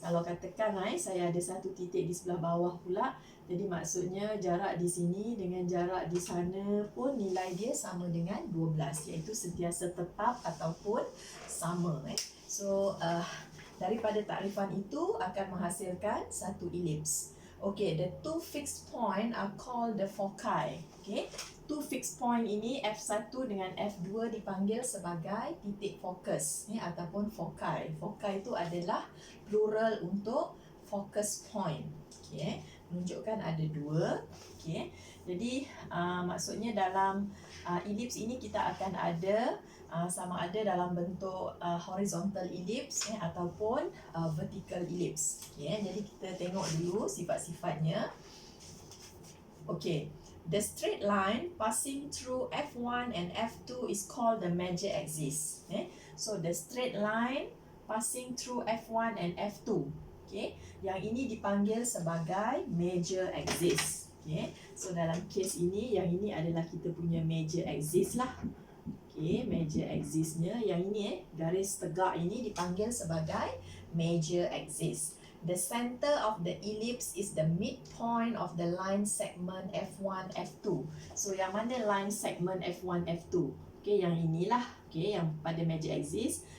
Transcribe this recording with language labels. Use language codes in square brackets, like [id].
[ms] Kalau katakan saya ada satu titik di sebelah bawah pula, jadi maksudnya jarak di sini dengan jarak di sana pun nilai dia sama dengan 12, iaitu sentiasa tetap ataupun sama. So daripada takrifan itu akan menghasilkan satu ellipse. [en] Okay, the two fixed point are called the foci. Two fixed point [ms] ini F1 dengan F2 dipanggil sebagai titik fokus ataupun foci. Foci itu adalah plural untuk focus point. Menunjukkan ada dua. Jadi maksudnya dalam ellipse ini kita akan ada sama ada dalam bentuk horizontal ellipse ataupun vertical ellipse. Jadi kita tengok dulu sifat-sifatnya. [en] The straight line passing through F1 and F2 is called the major axis. So the straight line passing through F1 and F2. [ms] Yang ini dipanggil sebagai major axis. So dalam kes ini, yang ini adalah kita punya major axis lah. Major axisnya, yang ini garis tegak ini dipanggil sebagai major axis. [en] The center of the ellipse is the midpoint of the line segment F1, F2. [ms] So yang mana line segment F1, F2? Yang inilah, yang pada major axis.